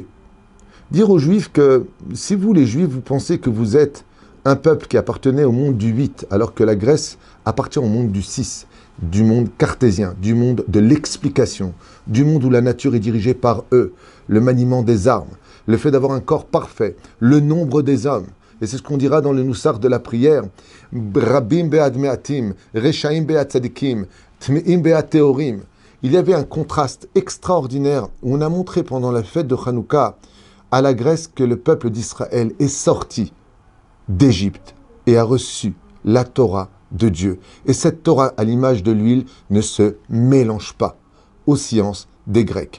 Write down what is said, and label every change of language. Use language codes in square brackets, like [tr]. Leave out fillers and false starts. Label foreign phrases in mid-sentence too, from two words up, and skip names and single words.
[fr] Dire aux Juifs que si vous, les Juifs, vous pensez que vous êtes un peuple qui appartenait au monde du 8, alors que la Grèce appartient au monde du 6, du monde cartésien, du monde de l'explication, du monde où la nature est dirigée par eux, le maniement des armes, le fait d'avoir un corps parfait, le nombre des hommes. Et c'est ce qu'on dira dans le Noussar de la prière. [he] רבים ביד מעטים, רשעים ביד צדיקים, טמאים ביד טהורים. [fr] Il y avait un contraste extraordinaire où on a montré pendant la fête de Hanouka à la Grèce que le peuple d'Israël est sorti d'Égypte et a reçu la Torah de Dieu. Et cette Torah, à l'image de l'huile, ne se mélange pas aux sciences des Grecs.